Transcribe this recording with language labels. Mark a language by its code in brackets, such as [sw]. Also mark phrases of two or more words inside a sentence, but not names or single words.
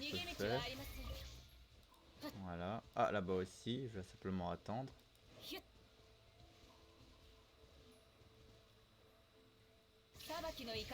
[ja] 逃 [fr] peux [ja] げ道は [fr] faire. [ja] ありません。 [fr] Voilà. Ah, là-bas aussi, je vais simplement attendre. [ja] ひっ裁きの雷。